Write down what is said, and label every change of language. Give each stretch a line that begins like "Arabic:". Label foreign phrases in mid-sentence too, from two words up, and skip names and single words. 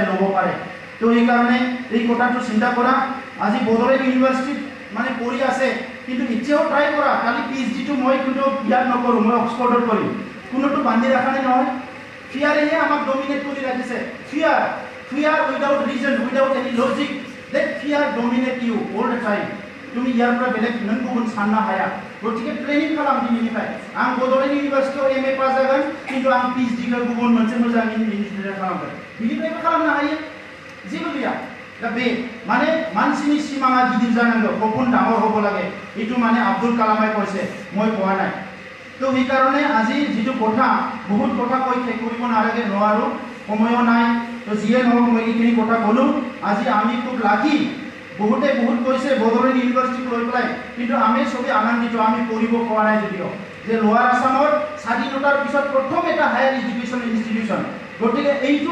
Assamese: ল'ব পাৰে তো এই কাৰণে এই কথাটো চিন্তা কৰা আজি বড়োলেণ্ড ইউনিভাৰ্চিটিত মানে পঢ়ি আছে কিন্তু এতিয়াও ট্ৰাই কৰা খালি পিএইচডিটো মই কিন্তু ইয়াত নকৰোঁ মই অক্সফৰ্ডত কৰিম কোনোটো বান্ধি ৰাখা নাই নহয় ফিয়াৰেহে আমাক ডমিনেট কৰি ৰাখিছে
English: fear without reason without any logic that fear dominate you all the time
Assamese: তুমি ইয়াৰ পৰা বেলেগ নন গুবুন
Bodo: সানना हाया গতিকে প্লেনিং খালাম দিনিफ्राय आं बड'लेण्ड इउनिभार्सिटियाव एमए पास जागोन কিন্তু आं पिएइचडिखौ गुबुन मोनसे मोजां इनस्टिट्यूटआव खालामगोन बिनिफ्रायबो खालामनो हायो जेबो गैया दा बे माने मानसिनि सिमाङा गिदिर जानांगौ सपन
Assamese: डाঙৰ হ'ব লাগে এটো মানে আব্দুল কালামে কৈছে মই কোৱা নাই তো এই কাৰণে আজি যেটো কথা বহুত কথা কৈ শেষ কৰিব নালাগে নোৱাৰো সময়ও নাই তো যিয়ে নহওক মই এইখিনি কথা ক'লো আজি আমি খুব লাকি বহুতে বহুত কৈছে বড়োলেণ্ড ইউনিভাৰ্চিটি লৈ পেলাই কিন্তু আমি সবে আনন্দিত আমি পঢ়িব পৰা নাই যদিও যে লোৱাৰ আসামৰ স্বাধীনতাৰ পিছত প্ৰথম এটা
English: higher education institution
Assamese: গতিকে এইটো